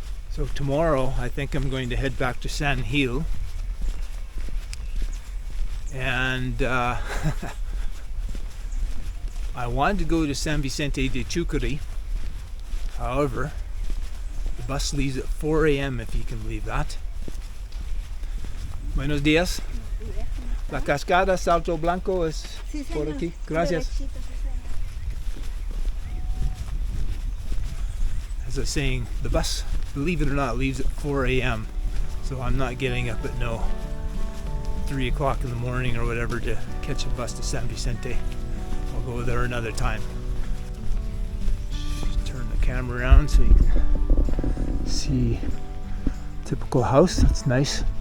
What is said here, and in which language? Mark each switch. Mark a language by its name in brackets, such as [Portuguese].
[English] So tomorrow I think I'm going to head back to San Gil. And I wanted to go to San Vicente de Chucuri. However, the bus leaves at 4 a.m. if you can believe that. [Spanish] Buenos días. La cascada Salto Blanco es por aquí. Gracias. [English] As I was saying, the bus, believe it or not, leaves at 4 a.m. So I'm not getting up at 3 o'clock in the morning or whatever to catch a bus to San Vicente. I'll go there another time. Just turn the camera around so you can see typical house. That's nice.